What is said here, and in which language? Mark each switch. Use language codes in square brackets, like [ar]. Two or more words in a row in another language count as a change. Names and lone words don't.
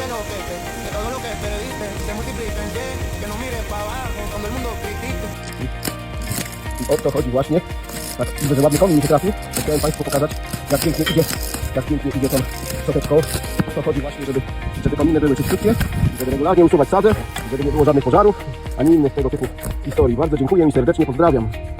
[es] de lo que todo lo que perdiste se multiplica, que no mires para abajo cuando el mundo critique. [pl] I o to chodzi właśnie. Tak, widzę, że ładny komin mi się trafił. Chciałem Państwu pokazać, jak pięknie idzie tą szczoteczką. O to chodzi właśnie, żeby kominy były czyściutkie, żeby regularnie usuwać sadzę, żeby nie było żadnych pożarów, ani innych tego typu historii. Bardzo dziękuję i serdecznie pozdrawiam.